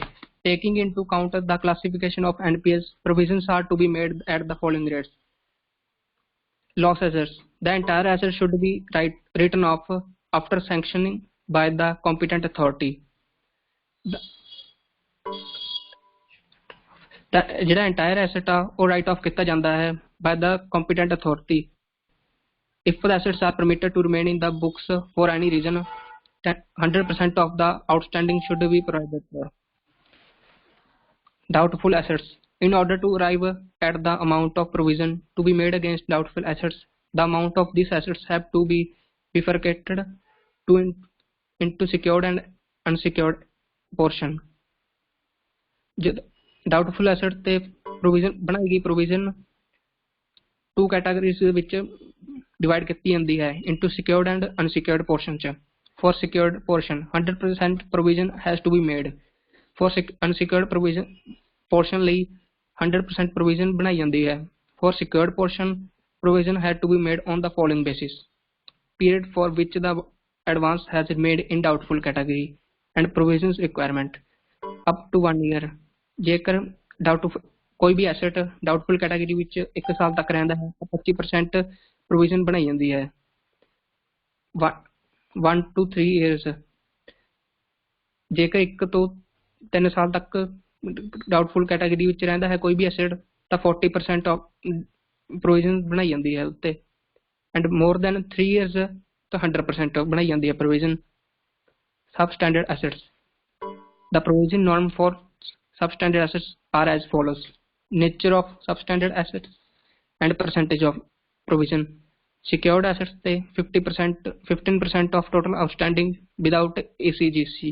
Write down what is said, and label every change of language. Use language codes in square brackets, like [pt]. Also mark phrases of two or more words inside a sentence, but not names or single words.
[en] Taking into account the classification of NPAs, provisions are to be made at the following rates. Loss assets. The entire asset should be written off after sanctioning by the competent authority. [pa] ਜਿਹੜਾ [en] entire asset [pa] ਆ ਉਹ [en] write off [pa] ਕੀਤਾ ਜਾਂਦਾ ਹੈ [en] by the competent authority. If the assets are permitted to remain in the books for any reason, 100% of the outstanding should be provided for. Doubtful assets. In order to arrive at the amount of provision to be made against doubtful assets, the amount of these assets have to be bifurcated into secured and unsecured portion. Doubtful assets [pa] ਤੇ provision ਬਣਾਈ ਗਈ provision [en] two categories [pa] ਵਿੱਚ divide ਕੀਤੀ ਜਾਂਦੀ ਹੈ [en] into secured and unsecured portion [pa] ਚ. [en] For secured portion, 100% provision has to be made. For unsecured provision portion ਲਈ 100% provision [pa] ਬਣਾਈ ਜਾਂਦੀ ਹੈ. [en] For secured portion, provision had to be made on the following basis: period for which the advance has made in doubtful category and provisions requirement up to 1 year. [pa] ਜੇਕਰ ਕੋਈ ਵੀ ਐਸਟ [en] doubtful category [pa] ਵਿੱਚ 1 ਸਾਲ ਤੱਕ ਰਹਿੰਦਾ ਹੈ ਤਾਂ 25% provision ਬਣਾਈ ਜਾਂਦੀ ਹੈ. [en] 1 to 3 years. [pa] ਜੇਕਰ 1 ਤੋਂ 3 ਸਾਲ ਤੱਕ [en] doubtful category [pa] ਵਿੱਚ ਰਹਿੰਦਾ ਹੈ ਕੋਈ ਵੀ ਐਸਟ ਤਾਂ 40% provision ਬਣਾਈ ਜਾਂਦੀ ਹੈ ਉੱਤੇ [en] and more than 3 years [pa] ਤਾਂ 100% ਬਣਾਈ ਜਾਂਦੀ ਹੈ provision. [en] Substandard assets. The provision norm for substandard assets are as follows: nature of substandard assets and percentage of provision. Secured assets ਤੇ 15% of total outstanding without ACGC.